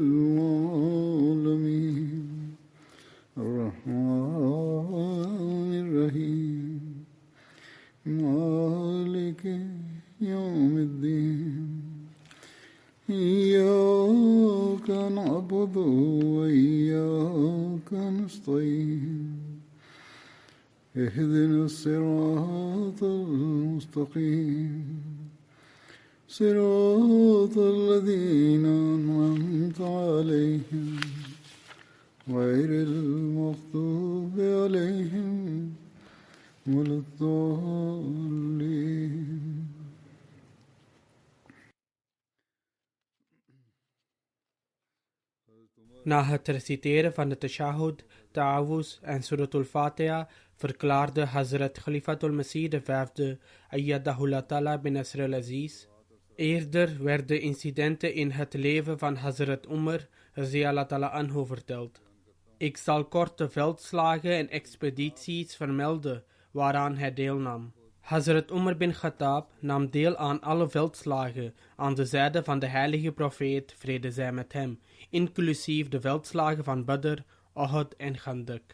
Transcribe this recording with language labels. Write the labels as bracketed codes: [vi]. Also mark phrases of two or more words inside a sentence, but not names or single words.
[ar] العالمين الرحمن الرحيم مالك يوم الدين إياك نعبد وإياك نستعين اهدنا الصراط المستقيم صراط الذين أنعمت عليهم غير المغضوب عليهم ولا الضالين. [nl] Na het reciteren van de tashahhud, ta'awuz en suratul Fatiha verklaarde Hazrat Khalifatul Masih V, [ar] أيده الله تعالى بنصره العزيز. [nl] Eerder werden incidenten in het leven van Hazrat Umar [ar] رضي الله تعالى عنه [nl] verteld. Ik zal korte veldslagen en expedities vermelden waaraan hij deelnam. Hazrat Umar bin Khattab nam deel aan alle veldslagen aan de zijde van de heilige profeet, vrede zij met hem, inclusief de veldslagen van Badr, Uhud en Khandak.